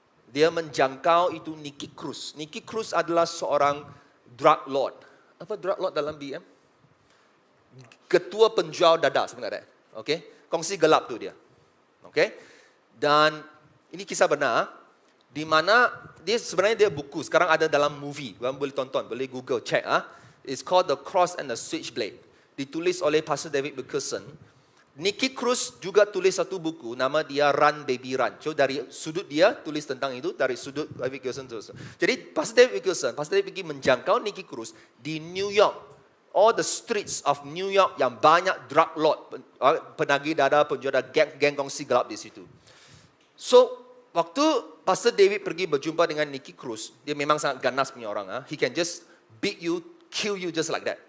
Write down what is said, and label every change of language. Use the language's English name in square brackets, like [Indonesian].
[Malay] Dia menjangkau itu Nicky Cruz. Nicky Cruz adalah seorang drug lord. Apa drug lord dalam BM? Ketua penjual dadah sebenarnya. Okay? Kongsi gelap tu dia. Okay? Dan ini kisah benar. Di mana sebenarnya dia buku. Sekarang ada dalam movie. Kamu boleh tonton, boleh Google, check. [English] It's called The Cross and the Switchblade. [Malay] Ditulis oleh Pastor David Wilkerson. Nicky Cruz juga tulis satu buku, nama dia Run Baby Run. So dari sudut dia tulis tentang itu, dari sudut David Wilkerson terus. Jadi Pastor David pergi menjangkau Nicky Cruz di New York. [English] All the streets of New York [Malay] yang banyak drug lord, penagih dadah, penjual geng kongsi gelap di situ. So waktu Pastor David pergi berjumpa dengan Nicky Cruz, dia memang sangat ganas punya orang. [English] He can just beat you, kill you just like that.